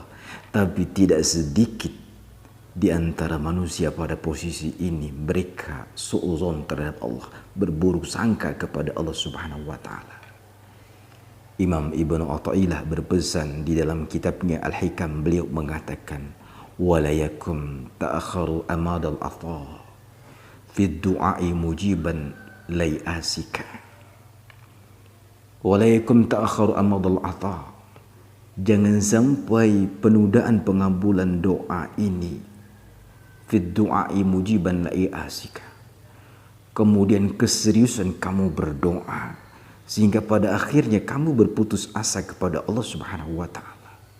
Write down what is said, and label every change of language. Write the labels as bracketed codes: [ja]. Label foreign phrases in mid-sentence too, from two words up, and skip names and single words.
[id] Tapi tidak sedikit di antara manusia pada posisi ini mereka su'uzon terhadap Allah, berburuk sangka kepada Allah [ar] سبحانه وتعالى. [id] Imam Ibnu Athaillah berpesan di dalam kitabnya Al-Hikam, beliau mengatakan, [ar] ولا يكن تأخر أمد العطاء في الدعاء موجبا ليأسك. ولا يكن تأخر أمد العطاء. [id] Jangan sampai penundaan pengabulan doa ini [ar] في الدعاء موجبا ليأسك, [id] kemudian keseriusan kamu berdoa sehingga pada akhirnya kamu berputus asa kepada Allah [ar] سبحانه وتعالى.